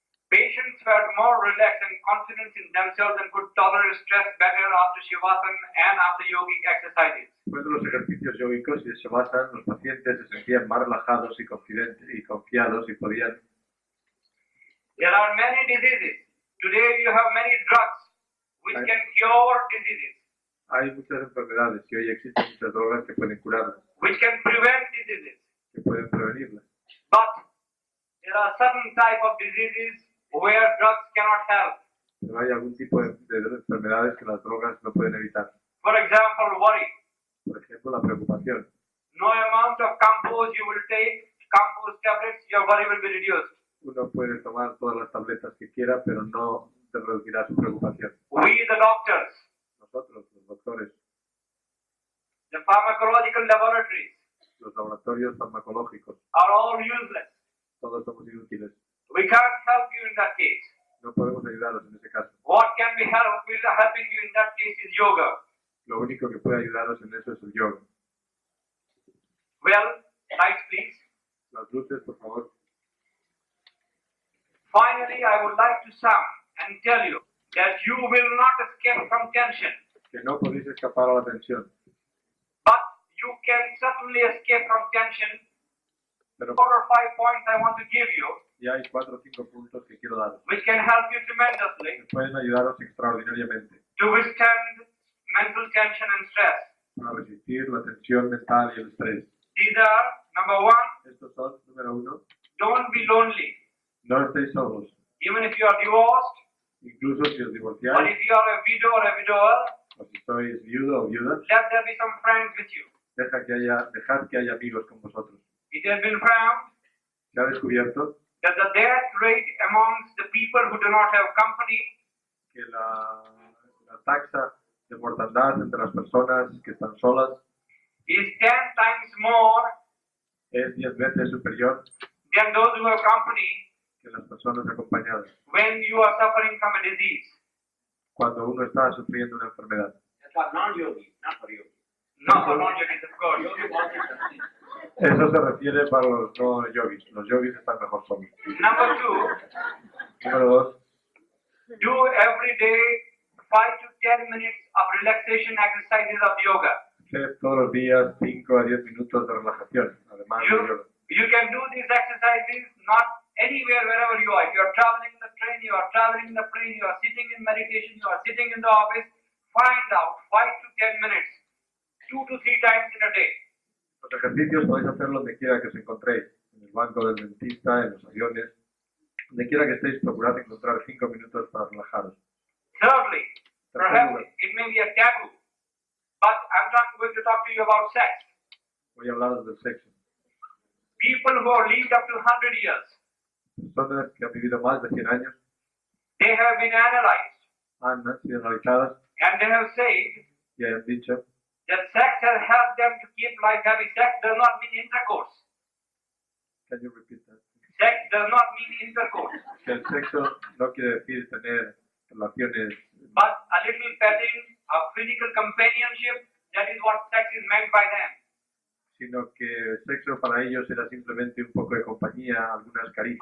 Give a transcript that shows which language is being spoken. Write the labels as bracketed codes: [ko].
[en] Patients felt more relaxed and confident in themselves and could tolerate stress better after Shavasana and after yogic exercises. [es] Después de los ejercicios yógicos y de Shavasana, los pacientes se sentían más relajados y confiados y podían. [en] There are many diseases. Today you have many drugs which can cure diseases, [es] Hay muchas enfermedades y hoy existen muchas drogas que pueden curarlas, [en] which can prevent diseases. [es] que pueden prevenirlas. [en] But there are certain type of diseases where drugs cannot help. [es] Pero hay algún tipo de enfermedades que las drogas no pueden evitar. [en] For example, worry. [es] Por ejemplo, la preocupación. [en] No amount of compose you will take, compose tablets, your worry will be reduced. [es] Uno puede tomar todas las tabletas que quiera, pero no se reducirá su preocupación. [en] We, the doctors, [es] Nosotros, los doctores, [en] the pharmacological laboratories, [es] los laboratorios farmacológicos, [en] are all useless. [es] todos somos inútiles. [en] We can't help you in that case. [es] No podemos ayudaros en ese caso. [en] What can be helping you in that case is yoga. [es] Lo único que puede ayudaros en eso es el yoga. [en] Well, lights please. [es] Las luces, por favor. [en] Finally, I would like to sum and tell you that you will not escape from tension, [es] Que no podéis escapar a la tensión. [en] but you can certainly escape from tension. [es] Pero [en] 4 or 5 points I want to give you, [es] ya hay 4 o 5 puntos que quiero daros. [en] which can help you tremendously [es] Que pueden ayudaros extraordinariamente [en] to withstand mental tension and stress. [es] para resistir la tensión mental y el estrés. [en] These are, number 1, [es] Estos son, número 1, [en] don't be lonely. [es] no estéis solos. [en] Even if you are divorced, [es] Incluso si os [en] or [es] divorciáis, [en] if you are a widow or a widower, [es] o si sois viudo o viuda, [en] let there be some friends with you. [es] dejad que haya amigos con vosotros. [en] It has been found [es] Se ha descubierto [en] that the death rate amongst the people who do not have company [es] que la taxa de mortandad entre las personas que están solas [en] is 10 times more [es] es 10 veces superior [en] than those who have company [es] que las personas acompañadas [en] when you are suffering from a disease. [es] cuando uno está sufriendo una enfermedad. [en] Non-yogi, not for yogi. No, for non-yogis, of course. [es] Eso se refiere para los no yogis. Los yogis están mejor solos. [en] Number 2, [es] Número 2, [en] do every day 5 to 10 minutes of relaxation exercises of yoga. [es] hacer todos los días 5 a 10 minutos de relajación, además de yoga. [en] You can do these exercises not anywhere, wherever you are. If you are traveling in the train, you are traveling in the plane, you are sitting in meditation, you are sitting in the office, find out 5 to 10 minutes, 2 to 3 times in a day. [es] Los ejercicios podéis hacer donde quiera que os encontréis, en el banco del dentista, en los aviones, donde quiera que estéis, procurad encontrar 5 minutos para relajaros. [en] Thirdly, perhaps it may be a taboo, but I'm not going to talk to you about sex. [es] Voy a hablaros del sexo. [en] People who have lived up to 100 years, [es] Personas que han vivido más de 100 años [en] they have been analyzed [es] han sido analizadas [en] and they have said [es] y han dicho [en] that sex has helped them to keep life happy. Sex does not mean intercourse. Can you repeat that? Sex does not mean intercourse, [es] Que el sexo no quiere decir tener relaciones, [en] but a little petting, a physical companionship, that is what sex is meant by them. [es] sino que el sexo para ellos era simplemente un poco de compañía, algunas caricias,